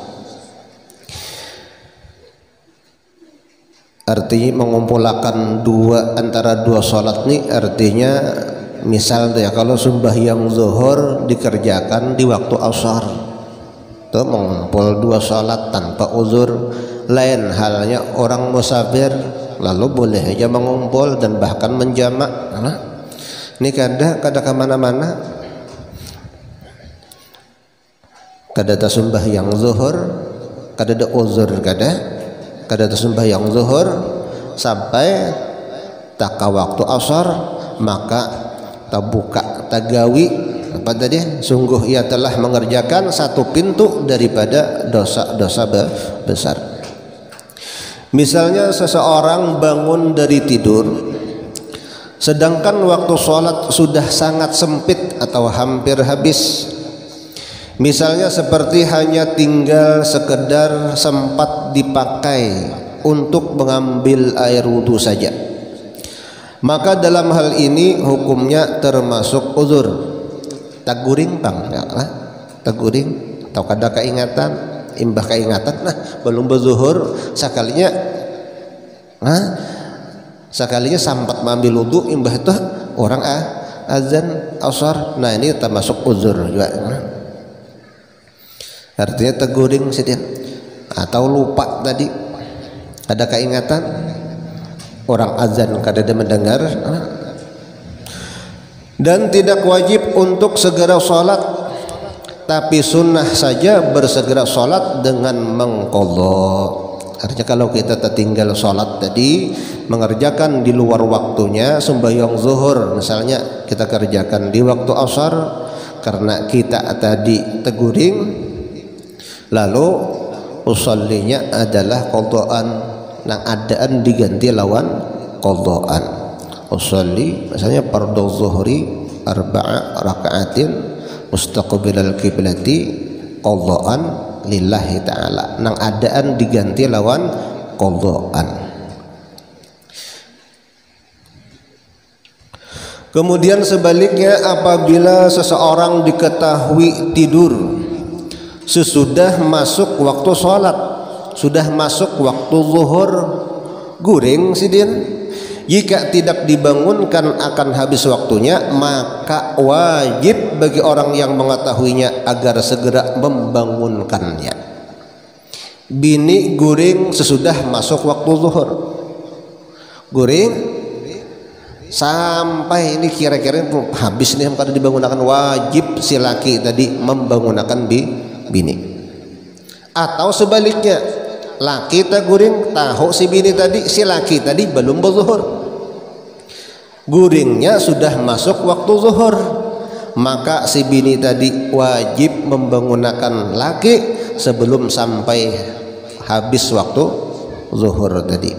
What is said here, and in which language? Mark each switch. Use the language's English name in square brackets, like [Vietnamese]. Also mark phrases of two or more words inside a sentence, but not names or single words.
[Indonesian] Artinya mengumpulkan antara dua salat ini artinya misal ya, kalau sembahyang zuhur dikerjakan di waktu asar, itu mengumpul dua salat tanpa uzur. Lain halnya orang musafir, lalu boleh aja mengumpul dan bahkan menjamak. [Banjar] Ini kada kemana-mana, kada sembahyang zuhur, kada ada uzur, kada sembahyang zuhur sampai taka waktu asar, maka tabuka tagawi apa tadi, sungguh ia telah mengerjakan satu pintu daripada dosa-dosa besar. [Indonesian] Misalnya seseorang bangun dari tidur sedangkan waktu sholat sudah sangat sempit atau hampir habis. Misalnya seperti hanya tinggal sekedar sempat dipakai untuk mengambil air wudhu saja, maka dalam hal ini hukumnya termasuk uzur. [Banjar] Taguring pang ya, taguring atau kada keingatan, imbah keingatan, belum berzuhur sekalinya, sekalinya sempat mengambil wudhu, imbah itu orang azan asar, [Indonesian] ini termasuk uzur juga. Artinya teguring sedih atau lupa tadi, ada keingatan, orang azan kada ada mendengar, dan tidak wajib untuk segera sholat, tapi sunnah saja bersegera sholat dengan mengqadha. Artinya kalau kita tertinggal sholat tadi, mengerjakan di luar waktunya, sembahyang zuhur misalnya kita kerjakan di waktu asar karena kita tadi teguring, lalu usollinya adalah qadhaan, [Banjar] nang adaan diganti lawan qadhaan. [Arabic] أصلي misalnya فرض الظهر أربع ركعات مستقبل القبلة قضاء لله تعالى, [Banjar] nang adaan diganti lawan qadhaan. [Indonesian] Kemudian sebaliknya, apabila seseorang diketahui tidur sesudah masuk waktu sholat, sudah masuk waktu zuhur, [Banjar] guring sidin, [Indonesian] jika tidak dibangunkan akan habis waktunya, maka wajib bagi orang yang mengetahuinya agar segera membangunkannya. [Banjar] Bini guring sesudah masuk waktu zuhur, guring sampai ini kira-kira habis nih, kalau dibangunkan, wajib si laki tadi membangunkan bini. Atau sebaliknya, laki tak guring tahu si bini tadi, si laki tadi belum berzuhur, guringnya sudah masuk waktu zuhur, maka si bini tadi wajib membangunkan laki sebelum sampai habis waktu zuhur tadi.